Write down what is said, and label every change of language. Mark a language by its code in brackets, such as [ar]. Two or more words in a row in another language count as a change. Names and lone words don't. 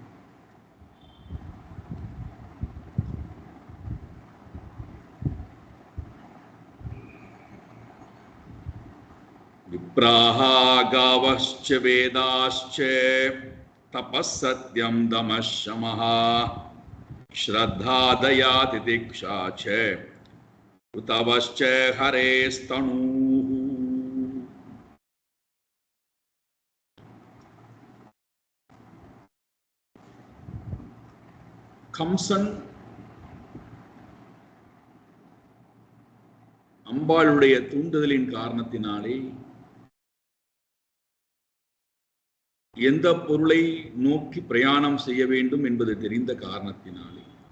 [sa] विप्राः गावश्च वेदाश्च तपःसत्यं दमः शमः श्रद्धा दया तितिक्षा च ऋतवश्च हरेस्तनूः. [ta] கம்சன் அம்பாளுடைய தூண்டுதலின் காரணத்தினாலே எந்த பொருளை நோக்கி பிரயாணம் செய்ய வேண்டும் என்பது தெரிந்த காரணத்தினாலே